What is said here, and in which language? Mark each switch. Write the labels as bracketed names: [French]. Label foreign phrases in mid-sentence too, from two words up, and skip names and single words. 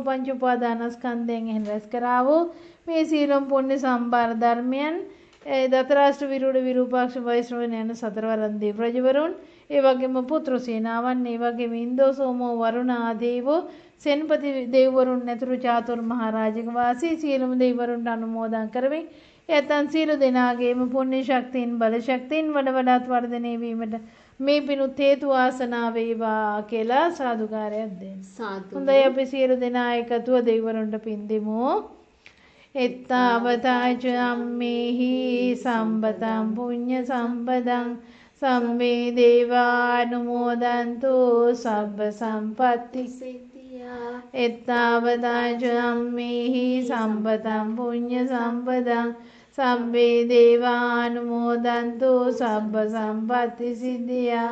[Sinhala] පංච උපාදානස්කන්ධයෙන් රැස් කරා වූ මේ සීලම් පුණ්‍ය සම්භාර ධර්මයන් දතරාෂ්ට්‍ර විරුඩ විරූපාක්ෂ වෛශ්‍රවණ යන සතරවරන් දෙව් රජවරුන් ඒ වගේම පුත්‍ර සේනාවන් ඒ වගේම ඉන්දෝ සෝමෝ වරුණා දේවෝ සෙන්පති දෙවිවරුන් ඇතුළු චාතුර් මහරජක වාසී සියලුම දෙවිවරුන්ට අනුමෝදන් කරමින් එතන් සියලු දෙනාගේම පුණ්‍ය ශක්තියින් බල ශක්තියින් වඩ වඩාත් වර්ධනය වීමට මේ පිණුත් හේතු වාසනා වේවා කියලා සාදුකාරයක් දෙන්න. සාදු. හොඳයි අපි සියලු දෙනා එකතුව දෙවිවරුන්ට පින් දෙමු. [Pali] එත්තාවතාච අම්මේහි සම්බතං පුඤ්ඤ සම්පදං සම්මේ දේවානුමෝදන්තු සබ්බ සම්පත්ති සිද්ධියා. එත්තාවතාච අම්මේහි සම්බතං පුඤ්ඤ සම්පදං සම්මේ දේවානුමෝදන්තු සබ්බ සම්පත්ති සිද්ධියා.